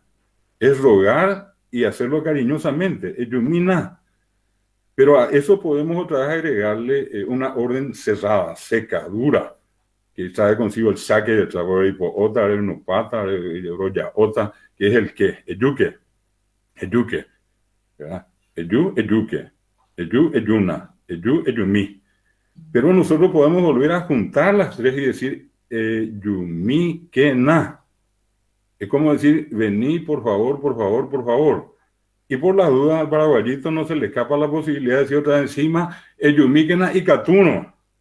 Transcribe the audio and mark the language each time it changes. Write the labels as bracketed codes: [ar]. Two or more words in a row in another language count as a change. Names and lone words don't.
[es] Es rogar y hacerlo cariñosamente, eyumina. Pero a eso podemos otra vez agregarle una orden cerrada, seca, dura, que trae consigo el saque de trabajo y otra, el nupata, el roya, otra, que es el que, [gn] eyuque, eyuque, [es] ¿verdad? [gn] Eyuque. Eyu, eyuna, eyu, eyumi. [es] Pero nosotros podemos volver a juntar las tres y decir [gn] yumi que na. [es] Es como decir, vení, por favor, por favor, por favor. Y por la duda al paraguayito no se le escapa la posibilidad de decir otra vez encima, [gn] yumi que na y catuno.